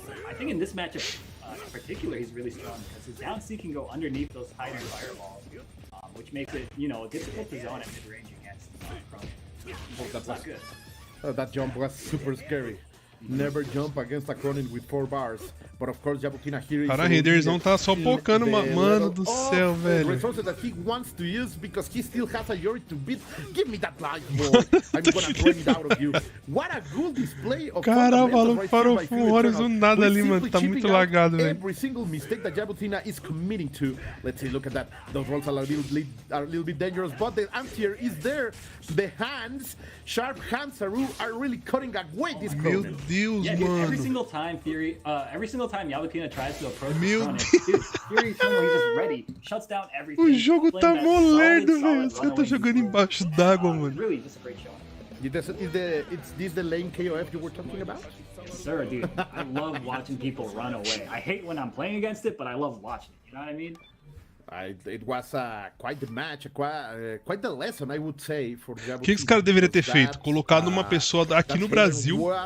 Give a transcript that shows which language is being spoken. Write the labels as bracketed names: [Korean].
[English] I think in this matchup in particular, he's really strong because his down C can go underneath those Hyder fireballs, which makes it, difficult to zone at mid-range against Cronin. That's not good. That jump was super scary. Never jump against a Cronin with 4 bars. But of course, Jabutina here is. [Portuguese] Cara, Raiderzão tá só pocando, mano do céu, velho. [English] Resources that he wants to use because he still has a Yori to beat. Give me that life ball. I'm gonna drain it out of you. What a good display of. [Portuguese] Caralho, o maluco parou com horas do nada ali, mano. Tá muito lagado, velho. [English] Every single mistake that Jabutina is committing to. Let's see, look at that. Those rolls are a little bit dangerous, but the answer is there. The hands, sharp hands, are really cutting away this Cronin. [Portuguese] Meu Deus, mano. [English] Every single time Yabutina tries to approach Cronin, Fury Eternal, he's just ready, shuts down everything. [Portuguese] O jogo tá molendo, velho. Os caras tá jogando embaixo d'água, mano. [English] Really just a great show. Is this the lane KOF you were talking about? Yes, sir, dude. I love watching people run away. I hate when I'm playing against it, but I love watching it. You know what I mean? It was quite the match, quite the lesson, I would say, for [Portuguese] O que os caras deveriam ter feito? Colocado uma pessoa aqui no Brasil.